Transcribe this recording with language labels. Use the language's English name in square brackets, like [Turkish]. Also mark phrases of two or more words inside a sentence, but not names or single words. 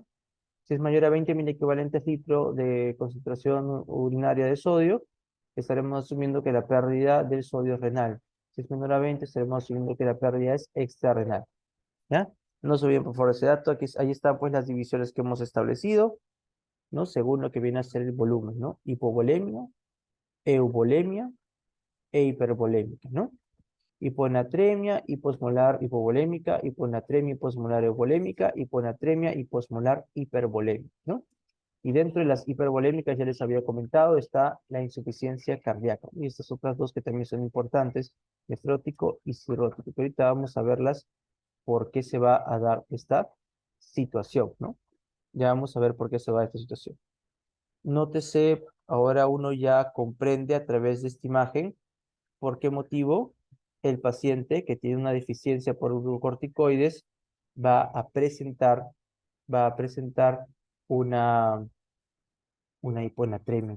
[Spanish] Si es mayor a 20 miliequivalentes litro de concentración urinaria de sodio, estaremos asumiendo que la pérdida del sodio es renal. Si es menor a 20, estaremos asumiendo que la pérdida es extrarrenal, ¿ya? No se olviden, por favor, ese dato. Aquí, ahí están, pues, las divisiones que hemos establecido, ¿no? Según lo que viene a ser el volumen, ¿no? Hipovolemia, euvolemia e hipervolémica, ¿no? Hiponatremia, hiposmolar hipovolémica, hiponatremia, hiposmolar euvolémica, hiponatremia, hiposmolar hipervolémica, ¿no? Y dentro de las hipervolémicas, ya les había comentado, está la insuficiencia cardíaca. Y estas otras dos que también son importantes, nefrótico y cirrótico. Que ahorita vamos a verlas por qué se va a dar esta situación, ¿no? Ya vamos a ver por qué se va a dar esta situación. Nótese, ahora uno ya comprende a través de esta imagen por qué motivo el paciente que tiene una deficiencia por glucocorticoides va a presentar, va a presentar una hiponatremia.